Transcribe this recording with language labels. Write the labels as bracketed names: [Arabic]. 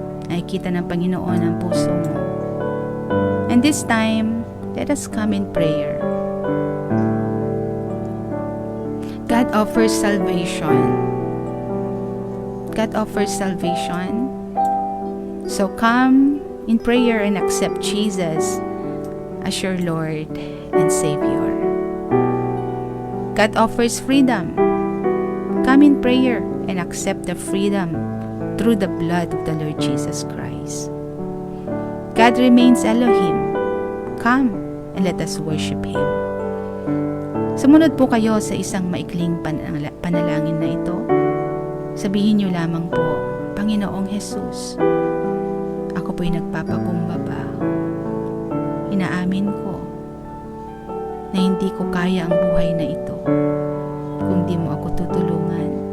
[Filipino] Nakikita ng Panginoon ang puso mo. [English] And this time, let us come in prayer. God offers salvation. God offers salvation. So come in prayer and accept Jesus as your Lord and Savior. God offers freedom. Come in prayer and accept the freedom through the blood of the Lord Jesus Christ. God remains Elohim. Come and let us worship Him. [Filipino] Sumunod po kayo sa isang maikling panalangin na ito. Sabihin niyo lamang po, Panginoong Jesus, ako po'y nagpapakumbaba. Inaamin ko na hindi ko kaya ang buhay na ito kung di mo ako tutulungan.